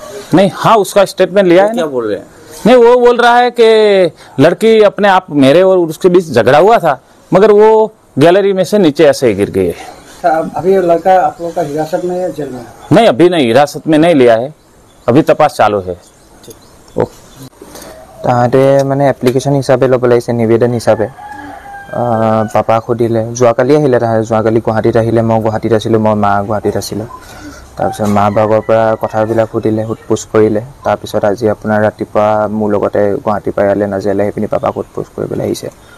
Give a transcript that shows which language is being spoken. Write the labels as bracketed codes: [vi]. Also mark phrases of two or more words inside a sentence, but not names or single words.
[hi] नहीं, हाँ, उसका स्टेटमेंट लिया है। क्या बोल रहे हैं? नहीं, वो बोल रहा है कि लड़की अपने आप, मेरे और उसके बीच झगड़ा हुआ था, मगर वो गैलरी में से नीचे ऐसे ही गिर गई है। अभी लड़का आप लोगों का हिरासत में है, जेल में? नहीं, अभी नहीं, हिरासत में नहीं लिया है, अभी तपास चालू है। [as] তাহাঁতে মানে এপ্লিকেশ্যন হিচাপে ল'ব লাগিছে, নিবেদন হিচাপে। পাপাক সুধিলে, যোৱাকালি আহিলে, তাহাঁতে যোৱাকালি গুৱাহাটীত আহিলে, মই গুৱাহাটীত আছিলোঁ, মই মা গুৱাহাটীত আছিলোঁ। তাৰপিছত মা ভাগৰ পৰা কথাবিলাক সুধিলে, সোধ-পোছ কৰিলে। তাৰপিছত আজি আপোনাৰ ৰাতিপুৱা মোৰ লগতে গুৱাহাটীৰ পৰা ইয়ালৈ নাজিৰালৈ আহি পিনি পাপাক সোধ-পোছ কৰিবলৈ আহিছে।